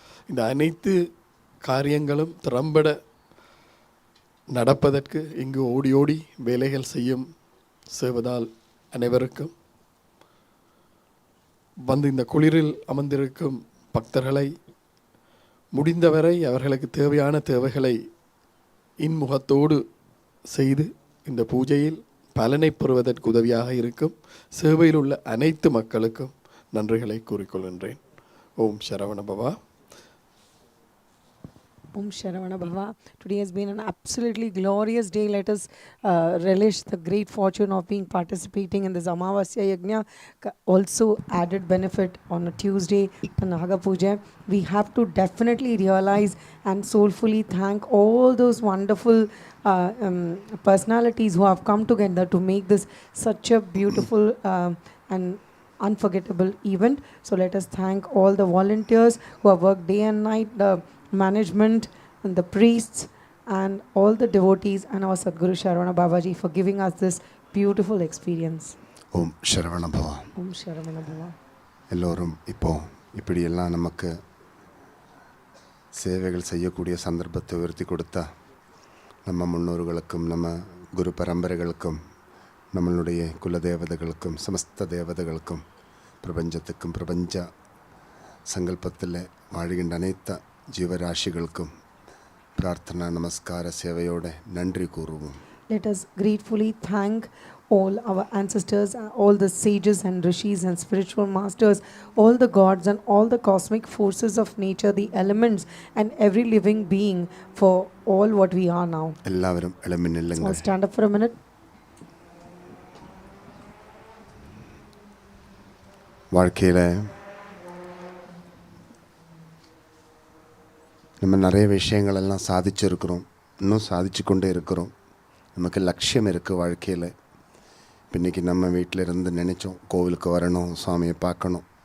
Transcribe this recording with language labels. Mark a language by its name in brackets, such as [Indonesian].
[Tamil] இந்த அனைத்து காரியங்களும் திறம்பட நடப்பதற்கு இங்கு ஓடி ஓடி வேலைகள் செய்யும் சேவதால் அனைவருக்கும் வந்து இந்த குளிரில் அமர்ந்திருக்கும் பக்தர்களை முடிந்தவரை அவர்களுக்கு தேவையான தேவைகளை இன்முகத்தோடு செய்து இந்த பூஜையில் பலனை பெறுவதற்கு உதவியாக இருக்கும் சேவையில் உள்ள அனைத்து மக்களுக்கும் நன்றிகளை கூறிக்கொள்கின்றேன். ஓம் சரவண பவா. [Sanskrit] Om Sharavana Bhava. [English] Today has been an absolutely glorious day. Let us relish the great fortune of being participating in this Amavasya Yajna. Also added benefit on a Tuesday, the Naga Puja. We have to definitely realize and soulfully thank all those wonderful personalities who have come together to make this such a beautiful and unforgettable event. So let us thank all the volunteers who have worked day and night, the management and the priests and all the devotees and our Sadguru Sharavana Babaji for giving us this beautiful experience. [Sanskrit] Om Sharavana Bhava. Om Sharavana Bhava. [Tamil] எல்லோரும் இப்படியெல்லாம் நமக்கு சேவைகள் செய்யக்கூடிய சந்தர்ப்பத்தை உயர்த்தி கொடுத்தா நம்ம முன்னோர்களுக்கும் நம்ம குரு பரம்பரைகளுக்கும் நம்மளுடைய குலதேவதைகளுக்கும் சமஸ்த தேவதைகளுக்கும் பிரபஞ்சத்துக்கும் பிரபஞ்ச சங்கல்பத்தில் வாழ்கின்ற அனைத்த ஜீவராசிகளுக்கும் பிரார்த்தனா நமஸ்கார சேவையோட நன்றி கூறுவோம். [English] Let us gratefully thank all our ancestors, all the sages and rishis and spiritual masters, all the gods and all the cosmic forces of nature, the elements and every living being for all what we are now. [Tamil] எல்லாரும் எழும்பி நில்லுங்கள். [English] I'll stand up for a minute. [Tamil] வாழ்க்கையில் நம்ம நிறைய விஷயங்களெல்லாம் சாதிச்சிருக்கிறோம், இன்னும் சாதிச்சு கொண்டே இருக்கிறோம். நமக்கு லட்சியம் இருக்குது வாழ்க்கையில். இன்றைக்கி நம்ம வீட்டில் இருந்து நினச்சோம் கோவிலுக்கு வரணும், சுவாமியை பார்க்கணும்.